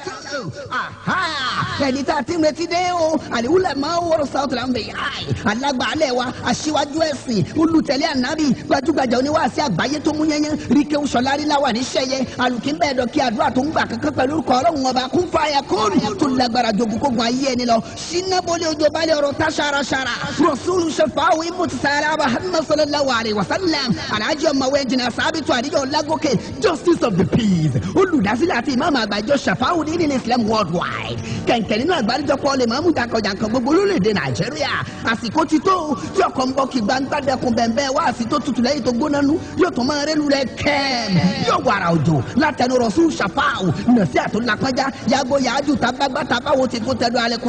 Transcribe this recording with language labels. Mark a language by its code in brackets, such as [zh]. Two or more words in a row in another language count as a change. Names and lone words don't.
[yo] ẹni tá a ti ń retí dé o àlìwúlẹ̀ máa ń wọ́rọ̀ south lambe alágbàálẹ̀ wa aṣíwájú ẹ̀sìn olùtẹ̀lé ànábì gbajúgbajà oníwàásí àgbáyé tó mú yẹnyẹn ríkẹ́ sọlárí láwà ní sẹ́yẹ alùkínbẹ́ẹ̀dọ̀ kí àdúrà tó ń gbà kankan pẹ̀lú orúkọ ọlọ́run ọba kún fàyà kóòrù tó lágbára jogun kógun ayé ẹni lọ sinabolí ojú balẹ̀ ọ̀rọ̀ tá ṣaraṣara rasulu shafaawu imutisara muhammad [ar] صلى الله عليه وسلم [yo] alhaji ọmọwé jìnnà sábìtú àdìjọ lágòkè [en] justice of the peace [yo] olùdásílẹ̀ àti ìmáàmù àgbàjọ shafaawu ní ilẹ̀ islam worldwide kẹ̀kẹ́ nínú àgbáríjọpọ̀ lè máa mú jàǹkànjàǹkàn gbogbo lórílẹ̀‐èdè nàìjíríà àsìkò ti tó tí ọkọ̀ ń bọ̀ kí gbangba dẹkùn bẹ̀ẹ̀bẹ̀ wá àsìtò tutù lẹ́yìn tó gbóná nú yóò tún máa rẹ́lu rẹ̀ kẹ́ẹ̀m yóò wàrà òjò látẹnu rọ̀ṣù shafaawu nàṣí àtúnlápájá yàgò yàájú tabagbá tabawo ti kún tẹ̀dọ̀ alẹ́